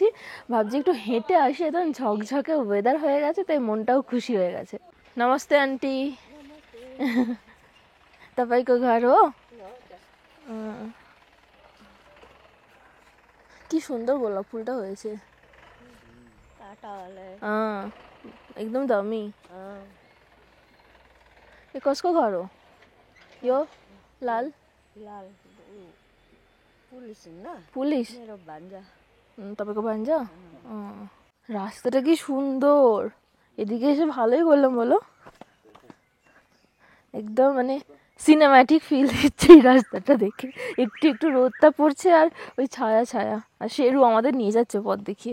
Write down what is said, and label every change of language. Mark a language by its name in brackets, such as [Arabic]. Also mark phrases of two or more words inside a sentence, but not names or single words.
[Bangla] ভাবছি একটু হেঁটে আসি, একদম ঝকঝকে ওয়েদার হয়ে গেছে, তাই মনটাও খুশি হয়ে গেছে। [Nepali] नमस्ते आन्टी। तपाईंको घर हो? [Bangla] কি সুন্দর গোলাপ ফুলটা হয়েছে। [Nepali] हाँ, एकदम दामी। ये कसको घर हो? यो लाल लाल पुलिस ना पुलिस मेरो भान्जा तपाईँको भान्जा? [Bangla] রাস্তাটা কি সুন্দর, এদিকে এসে ভালোই করলাম বলো। একদম মানে সিনেম্যাটিক ফিল দিচ্ছে এই রাস্তাটা দেখে। একটু একটু রোদটা পড়ছে আর ওই ছায়া ছায়া, আর শেরু আমাদের নিয়ে যাচ্ছে পথ দেখিয়ে।